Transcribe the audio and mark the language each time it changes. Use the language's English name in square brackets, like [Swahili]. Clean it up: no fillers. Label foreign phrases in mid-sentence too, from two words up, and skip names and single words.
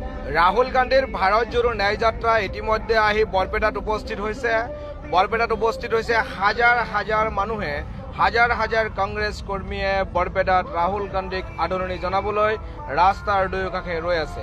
[Assamese] রাহুল গান্ধীর ভারত জোড়ো ন্যায় যাত্রা ইতিমধ্যে আহি বৰপেটাত উপস্থিত হয়েছে। বৰপেটাত উপস্থিত হয়েছে হাজার হাজার মানুহে, হাজার হাজার কংগ্রেস কর্মীয়ে বৰপেটাত রাহুল গান্ধীক আদৰণি জনাবলৈ ৰাস্তাৰ দুয়োকাষে ৰৈ আছে।